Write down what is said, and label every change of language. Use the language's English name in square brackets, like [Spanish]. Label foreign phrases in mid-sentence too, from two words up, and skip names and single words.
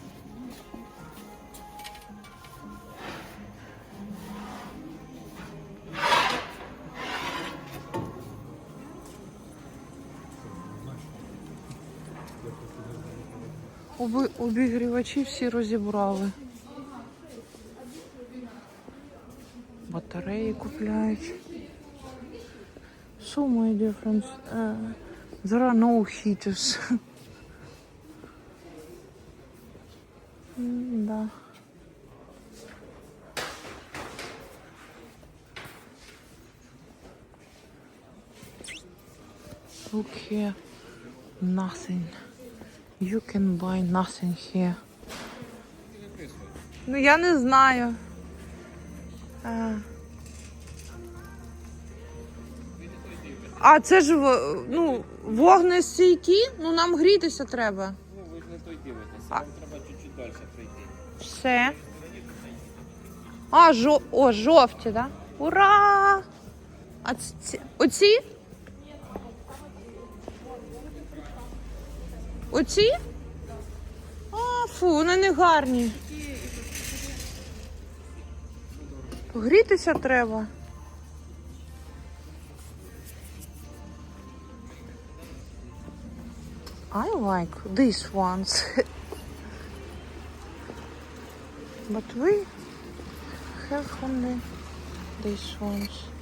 [Ukrainian] Обігрівачі всі розібрали. Батареї купляють. [English] So my dear friends, there are no heaters. [Ukrainian] Да. [English] Look here. Nothing. You can buy nothing here. [Ukrainian] Ну я не знаю. А це ж ну, вогнестійкі? Ну нам грітися треба. Ну, ви ж не той дивитеся, вам треба чуть-чуть далі пройти. Все. А, жовті, да? Ура! А оці? Оці? А, фу, вони не гарні. Грітися треба. [English] I like these ones. But we have only these ones.